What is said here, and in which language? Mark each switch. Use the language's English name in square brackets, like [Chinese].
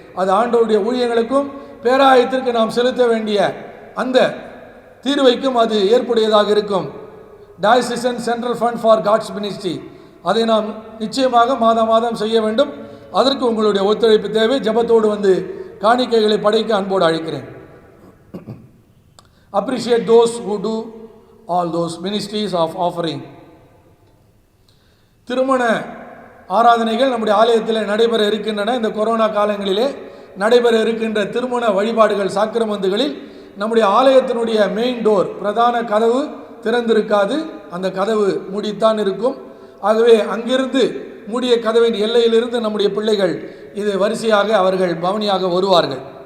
[Tamil] அது ஆண்டவருடைய ஊழியங்களுக்கும் பேராயத்திற்கு நாம் செலுத்த வேண்டிய அந்த தீர்வைக்கும் அது ஏற்புடையதாக இருக்கும். [English] diocesan central fund for God's ministry, [Tamil] அதை நாம் நிச்சயமாக மாதம் செய்ய வேண்டும். அதற்கு உங்களுடைய ஒத்துழைப்பு தேவை. ஜெபத்தோடு வந்து காணிக்கைகளை படைக்க அன்போடு அழைக்கிறேன். [English] Appreciate those who do all those ministries of offering. [Tamil] திருமண ஆராதனைகள் நம்முடைய ஆலயத்தில் நடைபெற இருக்கின்றன. இந்த கொரோனா காலங்களிலே நடைபெற இருக்கின்ற திருமண வழிபாடுகள் சாக்கிரமந்துகளில் நம்முடைய ஆலயத்தினுடைய மெயின் டோர், பிரதான கதவு திறந்திருக்காது. அந்த கதவு மூடித்தான் இருக்கும். ஆகவே அங்கிருந்து மூடிய கதவின் எல்லையிலிருந்து நம்முடைய பிள்ளைகள் இது வரிசையாக அவர்கள் பவனியாக வருவார்கள்.